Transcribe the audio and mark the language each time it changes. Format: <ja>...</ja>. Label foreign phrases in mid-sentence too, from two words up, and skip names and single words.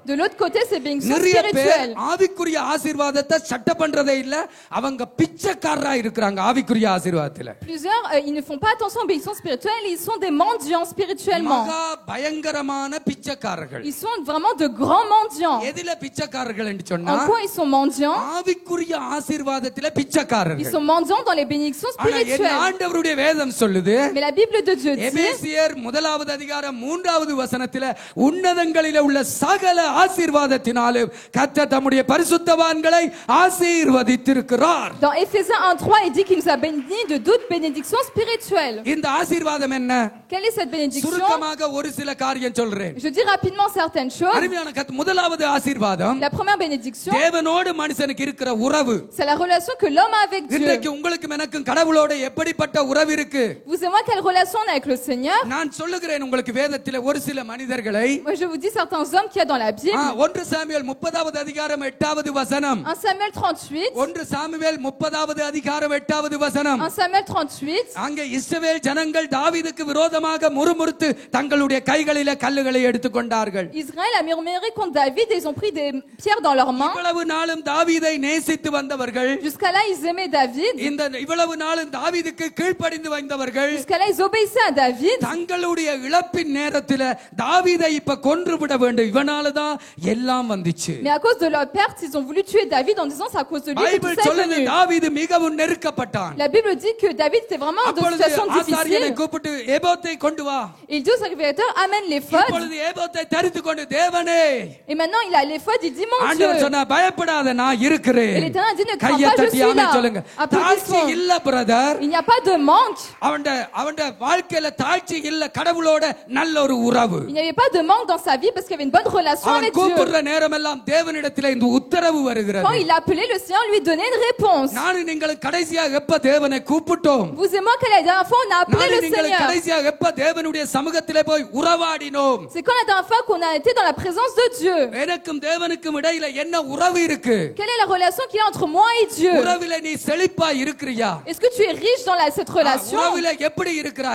<fr>De l'autre côté, c'est bénédictions</fr> <ta>நிறைய பேர்</ta> <fr>spirituelles.</fr> <ta>ஆவிக்குரிய ஆசீர்வாதத்தை சட்ட பண்றதே இல்ல, அவங்க பிச்சைக்காரரா இருக்கிறாங்க ஆவிக்குரிய ஆசீர்வாதத்துல.</ta> <fr>Plusieurs, ils ne font pas attention aux bénédictions spirituelles, ils sont des mendiants spirituellement.</fr> <ta>மகா பயங்கரமான பிச்சைக்காரர்கள்.</ta> <fr>Ils sont vraiment de grands mendiants.</fr> <ta>எதில பிச்சைக்காரர்கள் என்று சொன்னா</ta> <fr>En quoi ils sont mendiants?</fr> <ta>ஆவிக்குரிய ஆசீர்வாதத்தில</ta> <fr>Ils</fr> <ta>பிச்சைக்காரர்கள்.</ta> <fr>sont mendiants dans les bénédictions</fr> <ta>ஆனா என்</ta> <fr>spirituelles.</fr> <ta>ஆண்டவருடைய வேதம் சொல்லுது,</ta> <fr>Mais la Bible de Dieu dit,</fr> <ta>எபேசியர் 1வது அதிகாரம் 3வது வசனத்தில உன்னதங்களிலே உள்ள சகல ஆசீர்வாதத்தினாலும் கர்த்தர் தம்முடைய பரிசுத்தவான்களை ஆசீர்வதித்திருக்கிறார்.</ta> <fr>dans Éphésiens 1:3, il dit qu'il nous a bénis de d'autres bénédictions spirituelles.</fr> <ta>இந்த ஆசீர்வாதம் என்ன?</ta> <fr>Quelle est cette bénédiction?</fr> <ta>சுருக்கமாக ஒரு சில காரியம் சொல்றேன்.</ta> <fr>Je dis rapidement certaines choses.</fr> <ta>அருமையான முதலாவது ஆசீர்வாதம்</ta> <fr>La première bénédiction,</fr> <ta>தேவனோடு மனுஷனுக்கு இருக்கிற உறவு.</ta> <fr>c'est la relation que l'homme a avec Dieu.</fr> <ta>இன்றைக்கு உங்களுக்கும் எனக்கும் கடவுளோட எப்படிப்பட்ட உறவு இருக்கு?</ta> <fr>Vous et moi, quelle relation on a avec le Seigneur?</fr> <ta>நான் சொல்லுகிறேன் உங்களுக்கு வேதத்திலே ஒரு சில மனிதர்களை.</ta> <fr>Moi, je vous dis certains hommes qu'il y a dans la Bible.</fr> <ta>1 சாமுவேல் 30வது அதிகாரம் 8வது வசனம்.</ta> <fr>1 Samuel 38.</fr> <ta>1 சாமுவேல் 30வது அதிகாரம் 8வது வசனம்.</ta> <fr>1 Samuel 38.</fr> <ta>அங்கே இஸ்ரவேல் ஜனங்கள் தாவீதுக்கு விரோதமாக முறுமுறுத்து தங்களுடைய கைகளிலே கல்லுகளை எடுத்துக்கொண்டார்கள்.</ta> <fr>Israël a murmuré contre David et ils ont pris des pierres dans leurs mains.</fr> <ta>இவ்வளவு நாளும் தாவீதை நேசித்து வந்தவர்கள்,</ta> <fr>Jusqu'à là, ils aimaient David.</fr> <ta>இந்த இவ்வளவு நாளும் தாவீதுக்கு கீழ்ப்படிந்து வந்தவர்கள்,</ta> <fr>Jusqu'à là, ils obéissaient à David.</fr> <ta>தங்களுடைய இழப்பின் நேரத்தில் தாவீதை இப்ப கொன்று விட வேண்டும், இவனால தான் எல்லாம் வந்துச்சு.</ta> <fr>Mais à cause de leur perte, ils ont voulu tuer David en disant c'est à cause de lui que</fr> <ta>பைபிள்</ta> <fr>tout ça est</fr> <ta>சொல்லுது</ta> <fr>venu.</fr> <ta>தாவீது மிகவும் நெருக்கப்பட்டான்.</ta> <fr>La Bible dit que David était vraiment dans une</fr> <ta>அப்பொழுது</ta> <fr>situation</fr> <ta>ஆசாரியனை</ta> <fr>difficile.</fr> <ta>கூப்பிட்டு ஏபோத்தை கொண்டு வா.</ta> <fr>Il dit au serviteur, amène l'éphod.</fr> <ta>இப்பொழுது ஏபோத்தை தரித்து கொண்டு தேவனே,</ta> <fr>Et maintenant, il a l'éphod, il dit, mon Dieu.</fr> <ta>ஆண்டவர் சொன்னா பயப்படாத நான் இருக்கிறேன்.</ta> <fr>Et l'Éternel dit, ne crains</fr> <ta>கையை</ta> <fr>pas, je</fr> <ta>தட்டி</ta> <fr>suis</fr> <ta>ஆமென்</ta> <fr>là.</fr> <ta>சொல்லுங்க. தாழ்ச்சி</ta> <fr>Applaudissons.</fr> <ta>இல்ல பிரதர்.</ta> <fr>Il n'y a pas de manque.</fr> <ta>அவன் வாழ்க்கையில தாழ்ச்சி இல்ல, கடவுளோட நல்ல ஒரு உறவு.</ta> <fr>Il n'y avait pas de manque dans sa vie parce qu'il y avait une bonne relation</fr> <ta>அவன்</ta> <fr>avec Dieu.</fr> <ta>கூப்பிடுற நேரமெல்லாம் தேவனிடத்திலே இந்த உத்தரவு வருகிறது.</ta> <fr>Quand il appelait, le Seigneur lui donnait une réponse.</fr> <ta>நான் நீங்கள் கடைசியாக எப்ப தேவனை கூப்பிட்டோம்?</ta> <fr>Vous et moi, quelle est la dernière fois on a appelé</fr> <ta>நான்</ta> <fr>le</fr> <ta>நீங்கள்</ta> <fr>Seigneur?</fr> <ta>கடைசியாக எப்ப தேவனுடைய சமூகத்திலே போய் உறவாடினோம்?</ta> <fr>C'est quand la dernière fois qu'on a été dans la présence de Dieu?</fr> <ta>எனக்கும் தேவனுக்கும் இடையில என்ன உறவு இருக்கு?</ta> <fr>Quelle est la relation qu'il y a entre moi et Dieu?</fr> <ta>உறவில நீ செழிப்பா இருக்கிறியா?</ta> <fr>Est-ce que tu es riche dans cette relation?</fr> <ta>உறவில எப்படி இருக்கிறாய்?</ta>